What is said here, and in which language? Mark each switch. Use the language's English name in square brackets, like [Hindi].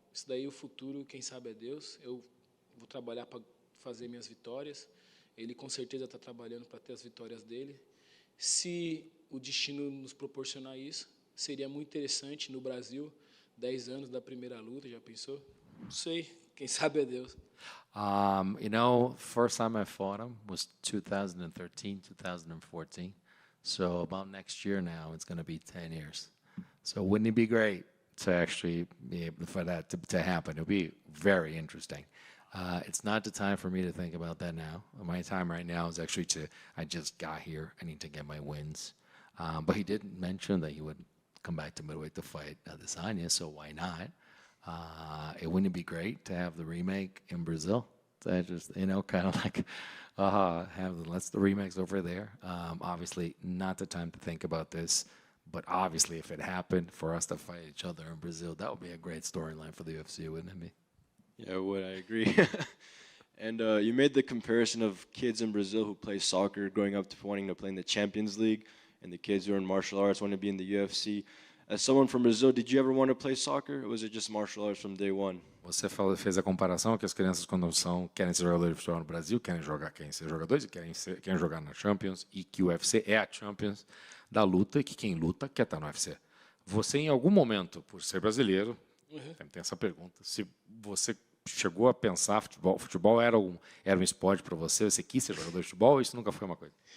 [Portuguese] Isso daí o futuro, quem sabe é Deus. Eu vou trabalhar para fazer minhas vitórias. Ele com certeza está trabalhando para ter as vitórias dele. Se o destino nos proporcionar isso, seria muito interessante no Brasil, 10 anos da primeira luta, já pensou? Não sei, quem sabe é Deus. [English] First time I fought him was 2013, 2014. So about next year now, it's going to be 10 years. So wouldn't it be great to actually be able for that to happen? It would be very interesting. It's not the time for me to think about that now. My time right now is actually I just got here. I need to get my wins. But he did mention that he would come back to middleweight to fight Adesanya, so why not? It wouldn't be great to have the remake in Brazil? That just, kind of like, let's the remakes over there. Obviously, not the time to think about this, but obviously, if it happened for us to fight each other in Brazil, that would be a great storyline for the UFC, wouldn't it be? Yeah, would I agree? And you made the comparison of kids in Brazil who play soccer growing up to wanting to play in the Champions League, and the kids who are in martial arts want to be in the UFC. As someone from Brazil, did you ever want to play soccer, or was it just martial arts from day one? [Portuguese] Você fez a comparação que as crianças, quando querem ser jogadores de futebol no Brasil, querem ser jogadores, querem jogar na Champions, e que o UFC é a Champions da luta, e que quem luta quer estar no UFC. Você, em algum momento, por ser brasileiro, sempre tem essa pergunta, se você chegou a pensar futebol era um esporte para você, você quis ser jogador de futebol, ou isso nunca foi uma coisa?